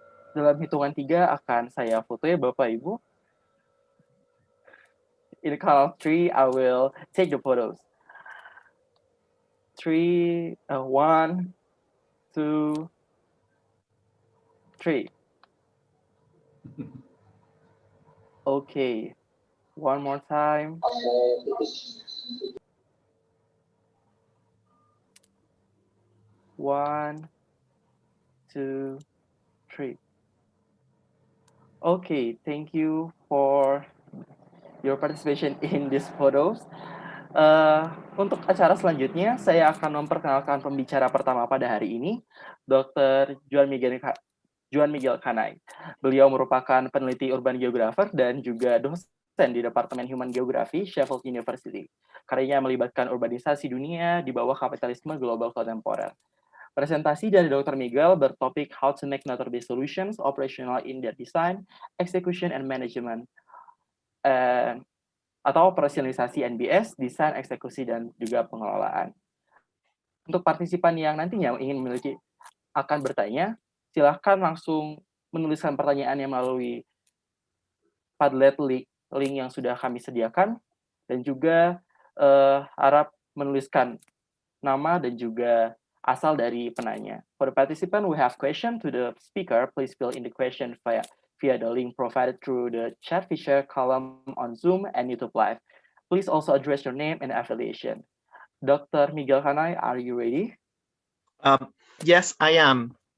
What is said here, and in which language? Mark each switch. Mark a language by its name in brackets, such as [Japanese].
[Indonesian] Dalam hitungan 3 akan saya foto ya Bapak Ibu. [English] In the count of 3, I will take the photos. 3, 1, 2, 3. Okay, one more time. 1, 2, 3. Okay, thank you for your participation in these photos. [Indonesian] Untuk acara selanjutnya, saya akan memperkenalkan pembicara pertama pada hari ini, Dr. Juan Miguel Canay. Beliau merupakan peneliti urban geographer dan juga dosen di Departemen Human Geography, Sheffield University. Karyanya melibatkan urbanisasi dunia di bawah kapitalisme global kontemporer. Presentasi dari Dr. Miguel bertopik How to Make Nature-Based Solutions Operational in Their Design, Execution, and Management, atau operasionalisasi NBS, desain, eksekusi, dan juga pengelolaan. Untuk partisipan yang nantinya ingin akan bertanya, silahkan langsung menuliskan pertanyaannya melalui Padlet link yang sudah kami sediakan, dan juga harap menuliskan nama dan juga asal dari penanya. [English] For the participant who have question to the speaker, please fill in the question via the link provided through the chat feature column on Zoom and YouTube Live. Please also address your name and affiliation. Dr. Miguel Canay, are you ready? Yes, I am.